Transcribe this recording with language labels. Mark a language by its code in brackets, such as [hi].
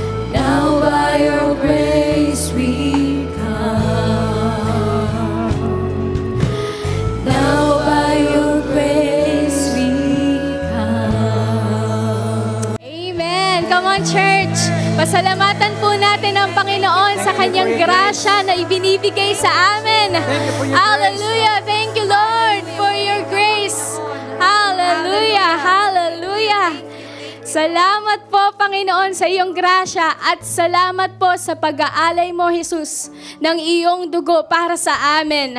[en] Now by your grace we come. Now by your grace we come. Amen. Come on, church. [tl] Pasalamatan po natin ang Panginoon sa kanyang grasya na ibinibigay sa amin. [en] Hallelujah. Thank you, Lord, for your grace. Hallelujah. Hallelujah. [tl] Salamat po, Panginoon, sa iyong grasya at salamat po sa pag-aalay mo, Jesus, ng iyong dugo para sa amin.